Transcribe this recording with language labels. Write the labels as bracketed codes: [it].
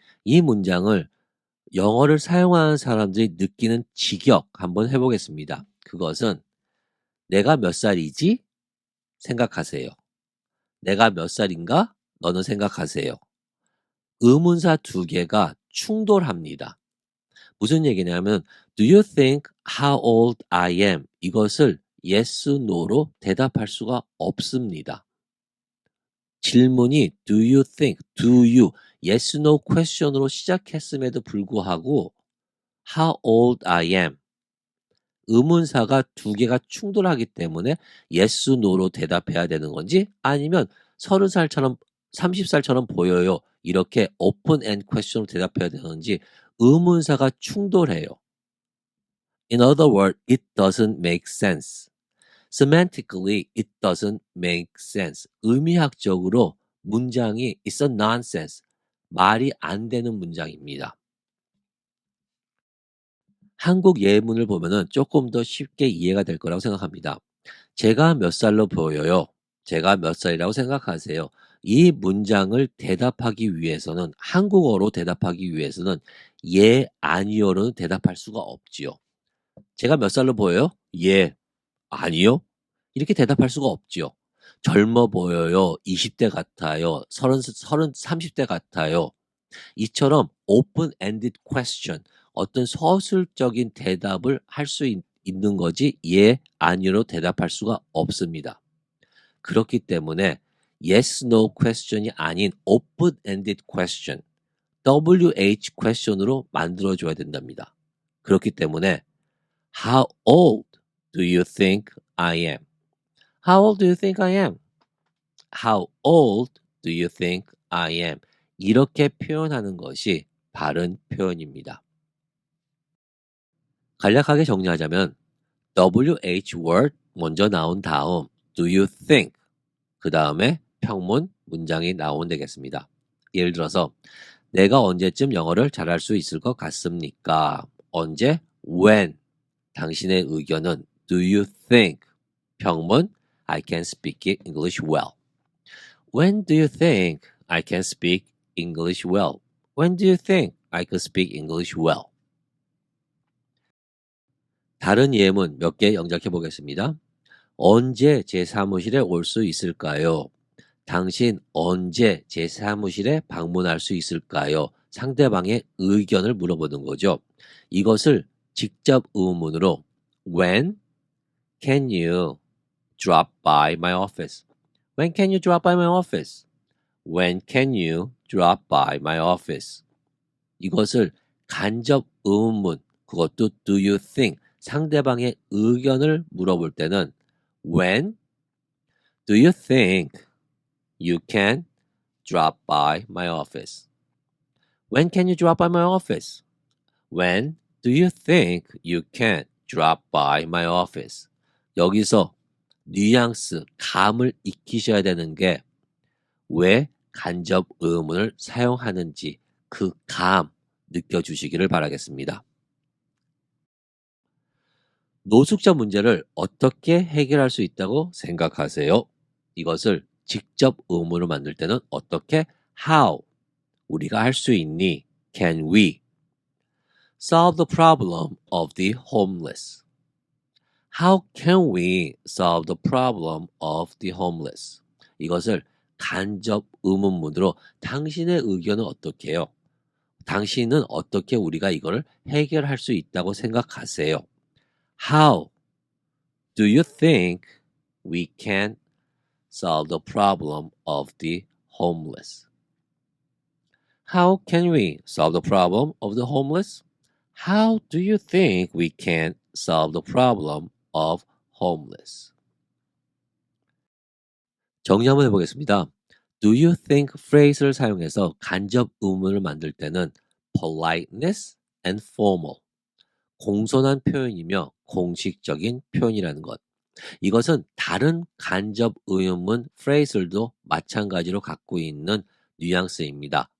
[ko] 이 문장을 영어를 사용하는 사람들이 느끼는 직역 한번 해보겠습니다. 그것은 내가 몇 살이지? 생각하세요. 내가 몇 살인가? 너는 생각하세요. 의문사 두 개가 충돌합니다. 무슨 얘기냐면 [en] Do you think how old I am? [ko] 이것을 yes, no로 대답할 수가 없습니다. 질문이 do you think, do you, yes, no question으로 시작했음에도 불구하고 [en] how old I am [ko] 의문사가 두 개가 충돌하기 때문에 yes, no로 대답해야 되는 건지 아니면 30살처럼 30살처럼 보여요. 이렇게 [en] open end question [ko] 으로 대답해야 되는지 의문사가 충돌해요. [en] In other words, it doesn't make sense. Semantically, it doesn't make sense. [ko] 의미학적으로 문장이 [en] it's a nonsense. [ko] 말이 안 되는 문장입니다. 한국 예문을 보면은 조금 더 쉽게 이해가 될 거라고 생각합니다. 제가 몇 살로 보여요? 제가 몇 살이라고 생각하세요? 이 문장을 대답하기 위해서는 한국어로 대답하기 위해서는 예, 아니요로는 대답할 수가 없지요. 제가 몇 살로 보여요? 예, 아니요? 이렇게 대답할 수가 없지요. 젊어 보여요. 20대 같아요. 30대 같아요. 이처럼 [en] open-ended question, [ko] 어떤 서술적인 대답을 할 수 있는 거지 예, 아니로 대답할 수가 없습니다. 그렇기 때문에 yes, no question이 아닌 [en] open-ended question, WH question [ko] 으로 만들어줘야 된답니다. 그렇기 때문에 [en] How old do you think I am? How old do you think I am? How old do you think I am? [ko] 이렇게 표현하는 것이 바른 표현입니다. 간략하게 정리하자면 WH word 먼저 나온 다음 do you think 그 다음에 평문 문장이 나오면 되겠습니다. 예를 들어서 내가 언제쯤 영어를 잘할 수 있을 것 같습니까? 언제? [en] When [ko] 당신의 의견은 [en] do you think 평문 I can speak English well. When do you think I can speak English well? When do you think I can speak English well? [ko] 다른 예문 몇 개 영작해 보겠습니다. 언제 제 사무실에 올 수 있을까요? 당신 언제 제 사무실에 방문할 수 있을까요? 상대방의 의견을 물어보는 거죠. 이것을 직접 의문으로 [en] When can you drop by my office? When can you drop by my office? When can you drop by my office? [ko] 이것을 간접 의문문, 그것도 [en] do you think, [ko] 상대방의 의견을 물어볼 때는 [en] When do you think you can drop by my office? When can you drop by my office? When do you think you can drop by my office? [ko] 여기서 뉘앙스, 감을 익히셔야 되는 게 왜 간접 의문을 사용하는지 그 감 느껴주시기를 바라겠습니다. 노숙자 문제를 어떻게 해결할 수 있다고 생각하세요? 이것을 직접 의문으로 만들 때는 어떻게? How? 우리가 할 수 있니? [en] Can we? Solve the problem of the homeless. How can we solve the problem of the homeless? [ko] 이것을 간접 의문문으로 당신의 의견은 어떻게 해요? 당신은 어떻게 우리가 이걸 해결할 수 있다고 생각하세요? [en] How do you think we can solve the problem of the homeless? How can we solve the problem of the homeless? How do you think we can solve the problem of homeless? [ko] 정리 한번 해보겠습니다. Do you think phrase를 사용해서 간접 의문을 만들 때는 [en] politeness and formal, [ko] 공손한 표현이며 공식적인 표현이라는 것. 이것은 다른 간접 의문문 phrase들도 마찬가지로 갖고 있는 뉘앙스입니다.